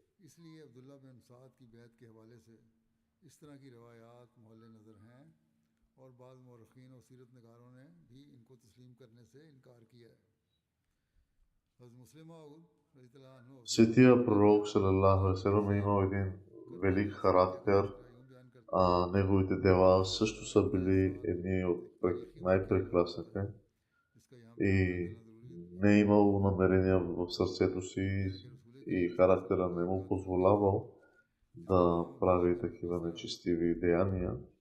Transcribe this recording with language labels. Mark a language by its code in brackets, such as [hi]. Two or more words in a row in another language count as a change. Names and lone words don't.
[bg] Светия пророк [ar] صلى الله عليه وسلم [bg] е имал един велик характер, а неговите дела също са били едни от най-прекрасните и не е имал намерения в сърцето си и характера не му позволявал да прави такива нечестиви деяния.